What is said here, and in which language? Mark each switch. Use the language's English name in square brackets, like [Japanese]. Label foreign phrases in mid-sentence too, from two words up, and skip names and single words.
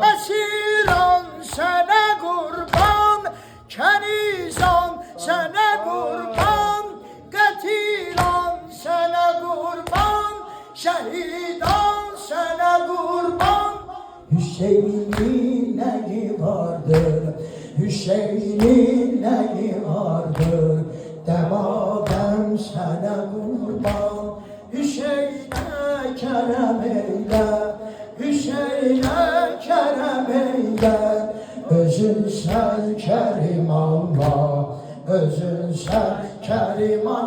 [Azerbaijani] Əsirən sənə qurban, kənizan sənə qurban, qətilan sənə qurban, şəhidan sənə qurban. Hüseynin nəyi vardır, Hüseynin nəyi vardır, [Turkish] sana kurban, Hüseyin'e kerem eyle, Hüseyin'e kerem eyle. Özün sen kerim Allah, özün sen kerim Allah.